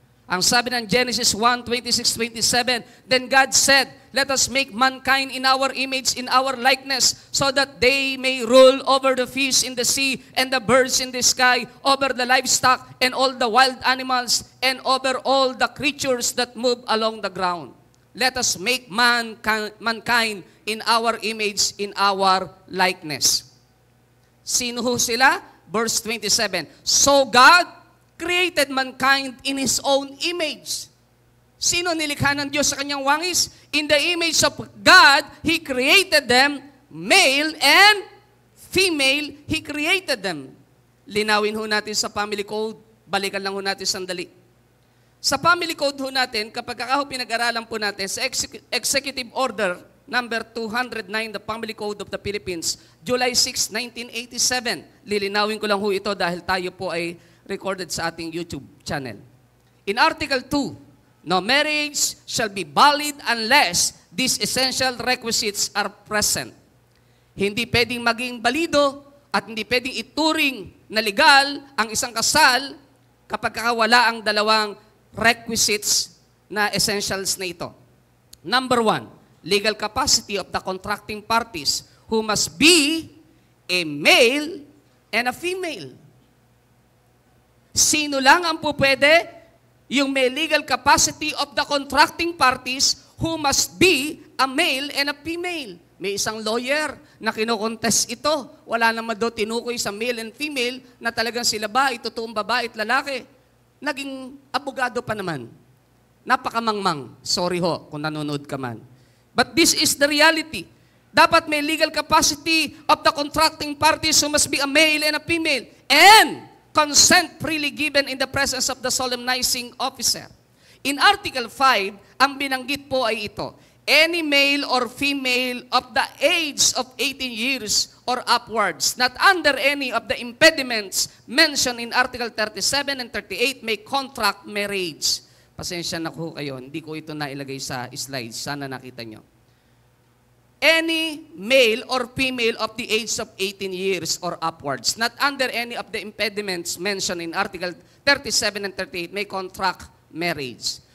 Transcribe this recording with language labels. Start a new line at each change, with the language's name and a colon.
Filipino: Ang sabi ng
English: Genesis 1:26-27, then God said, let us make mankind in our image, in our likeness, so that they may rule over the fish in the sea and the birds in the sky, over the livestock and all the wild animals, and over all the creatures that move along the ground. Let us make mankind in our image, in our likeness.
Filipino: Sino ho sila?
English: Verse 27, so God created mankind in His own image.
Filipino: Sino nilikha ng Diyos sa kanyang wangis?
English: In the image of God, He created them, male and female, He created them.
Filipino: Linawin ho natin sa family code, balikan lang ho natin sandali. Sa family code ho natin, kapag kakaho pinag-aralan po natin, sa Executive Order number 209, the Family Code of the Philippines, July 6, 1987. Lilinawin ko lang ho ito dahil tayo po ay recorded sa ating YouTube channel.
English: In Article 2, no marriage shall be valid unless these essential requisites are present.
Filipino: Hindi pwedeng maging balido at hindi pwedeng ituring na legal ang isang kasal kapag wala ang dalawang requisites na essentials na ito.
English: Number 1, legal capacity of the contracting parties who must be a male and a female.
Filipino: Sino lang ang pupwede? Yung may
English: legal capacity of the contracting parties who must be a male and a female.
Filipino: May isang lawyer na kinokontest ito. Wala naman daw tinukoy sa male and female na talagang sila ba, totoong babae at lalaki. Naging abogado pa naman. Napakamangmang. Sorry ho kung nanonood ka man.
English: But this is the reality.
Filipino: Dapat may
English: legal capacity of the contracting parties who must be a male and a female. And consent freely given in the presence of the solemnizing officer. In Article 5,
Filipino: ang binanggit po ay ito,
English: any male or female of the age of 18 years or upwards, not under any of the impediments mentioned in Article 37 and 38, may contract marriage.
Filipino: Pasensya na ko kayo, hindi ko ito nailagay sa slides, sana nakita nyo.
English: Any male or female of the age of 18 years or upwards, not under any of the impediments mentioned in Article 37 and 38, may contract marriage.